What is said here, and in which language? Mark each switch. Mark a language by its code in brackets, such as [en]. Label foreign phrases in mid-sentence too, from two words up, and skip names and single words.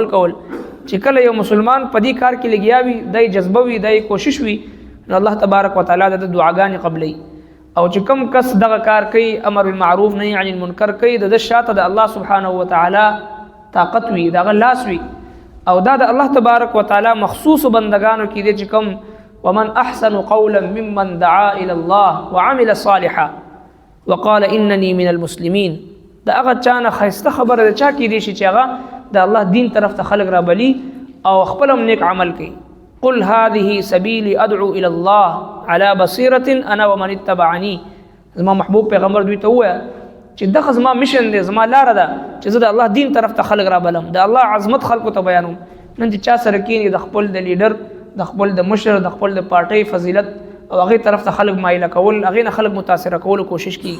[ps] چې کله یو مسلمان په دې کار کې لګیا وي دای جذبه وي دای کوشش وي نو [ar] الله تبارک وتعالى [ps] د دعاګانې قبلې او چې کوم کس دغه کار کوي [ar] امر بالمعروف نهي عن المنکر [ps] کوي د شاته د [ar] الله سبحانه وتعالى [ps] طاقت وي دغه لاس وي او دا د [ar] الله تبارک وتعالى [ps] مخصوص بندگانو کې دي چې کوم [ar] ومن احسن قولا ممن دعا الى الله وعمل صالحا وقال انني من المسلمين [ps] دا هغه چانه خیسته خبره ده چا کې دي چې هغه د الله دین طرف ته خلق را بلی او خپل نیک عمل کوي. [ar] قل هذه سبيلي ادعو الى الله على بصيره انا ومن اتبعني. [ps] زما محبوب پیغمبر دوی ته وایي چې دغه زما میشن دی، زما لار ده چې زه د الله دین طرف ته خلق را بلم، د الله عظمت خلکو ته بیانوم. نن چې چا سره کېني د خپل د لیډر، د خپل د مشر، د خپل د پارټۍ فضیلت او هغې طرف ته خلک مایله کول، هغې نه خلک متاثره کولو کوشش کوي.